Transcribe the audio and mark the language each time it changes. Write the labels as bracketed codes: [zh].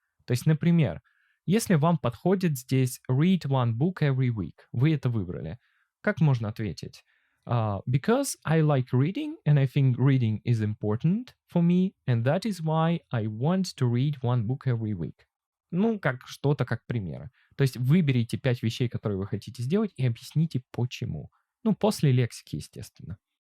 [ru] То есть, например, если вам подходит здесь [en] read one book every week, [ru] вы это выбрали, как можно ответить? [en] Because I like reading and I think reading is important for me, and that is why I want to read one book every week. [ru] Ну, как что-то как примеры. То есть выберите 5 вещей, которые вы хотите сделать, и объясните почему. Ну, после лексики, естественно.